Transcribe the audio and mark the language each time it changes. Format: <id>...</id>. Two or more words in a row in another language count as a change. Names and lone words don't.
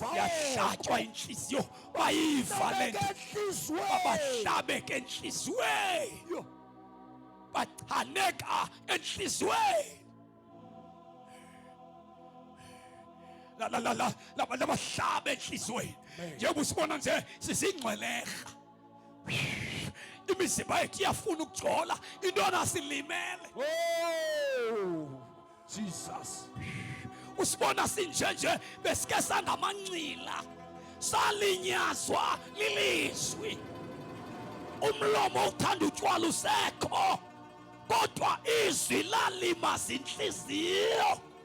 <xh>yahlatywa inhliziyo, bayiva le nto, bahlabeka enhliziyweni, bachaneka enhliziyweni. Labahlaba enhliziyweni njengoba usibona nje sizingcwelerha. Imizimba yethu iyafuna ukugcola, intwana silimele. Jesus. Usibona sinjenje besike sangamancila, salinyazwa lilizwi. Umlomo uthanda utywala usekho, kodwa izwi lalimaza inhliziyo.</xh>